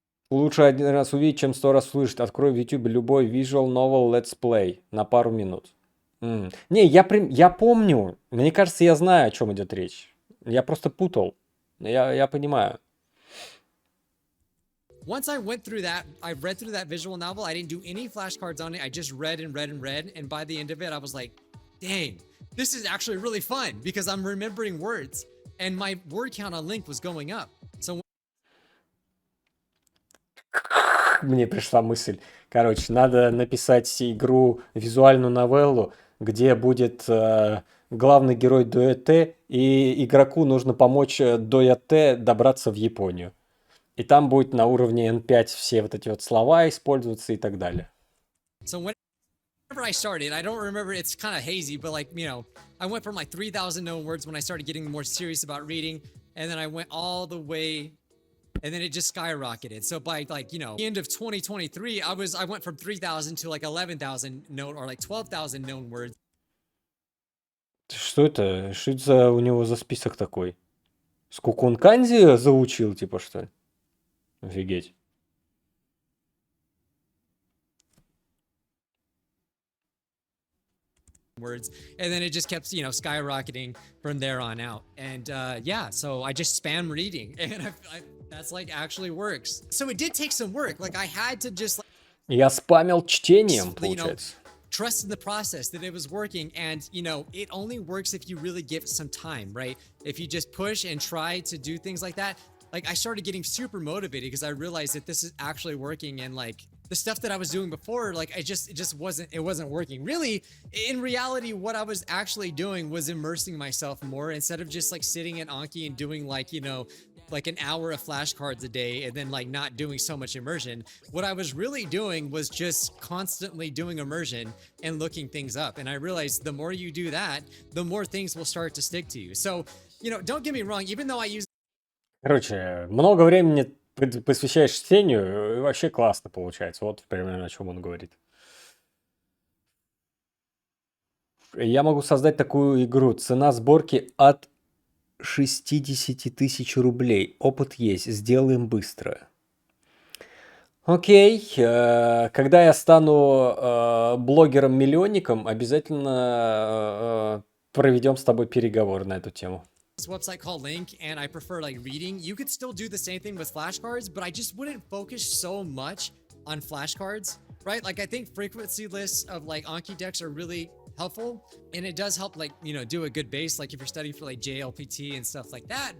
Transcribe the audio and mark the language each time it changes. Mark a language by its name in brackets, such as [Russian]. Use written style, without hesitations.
[Russian] Лучше один раз увидеть, чем 100 раз услышать. Открой в YouTube любой [English] visual novel let's play [Russian] на пару минут. Не, я помню. Мне кажется, я знаю, о чем идет речь. Я просто путал. Я понимаю. [English] once I went through that, I read through that visual novel. I didn't do any flashcards on it. I just read and read and read. And by the end of it, I was like, dang, this is actually really fun because I'm remembering words and my word count on Link was going up. So [Russian] Мне пришла мысль. Короче, надо написать игру, визуальную новеллу, где будет главный герой DOOYATTE, и игроку нужно помочь DOOYATTE добраться в Японию. И там будет на уровне N5 все вот эти вот слова использоваться и так далее. [English] So whenever I started, I don't remember, it's kind of hazy, but like, I went from like 3,000 known words when I started getting more serious about reading, and then I went all the way, and then it just skyrocketed. So by like, the end of 2023, I went from 3,000 to like 11,000 known or like 12,000 known words. [Russian] Что это? Что это за у него за список такой? Сколько он кандзи заучил, типа, что ли? Офигеть. [English] Words, and then it just kept skyrocketing from there on out. And yeah, so I just spam reading, and that's like actually works. So it did take some work. Like I had to just [Russian] Я спамил чтением, получается. [English] trust in the process that it was working, and it only works if you really give it some time, right? If you just push and try to do things like that. Like I started getting super motivated because I realized that this is actually working, and like the stuff that I was doing before, like it just wasn't working. Really, in reality, what I was actually doing was immersing myself more instead of just like sitting at Anki and doing like, like an hour of flashcards a day and then like not doing so much immersion. What I was really doing was just constantly doing immersion and looking things up. And I realized the more you do that, the more things will start to stick to you. So, don't get me wrong, even though I use [Russian] Короче, много времени посвящаешь чтению, и вообще классно получается. Вот примерно о чем он говорит. Я могу создать такую игру. Цена сборки от 60 тысяч рублей. Опыт есть. Сделаем быстро. Окей. Когда я стану блогером-миллионником, обязательно проведем с тобой переговоры на эту тему. [English] this website called Link, and I prefer like reading. You could still do the same thing with flashcards, but I just wouldn't focus so much on flashcards, right? Like I think frequency lists of like Anki decks are really helpful, and it does help like do a good base, like if you're studying for like JLPT and stuff like that.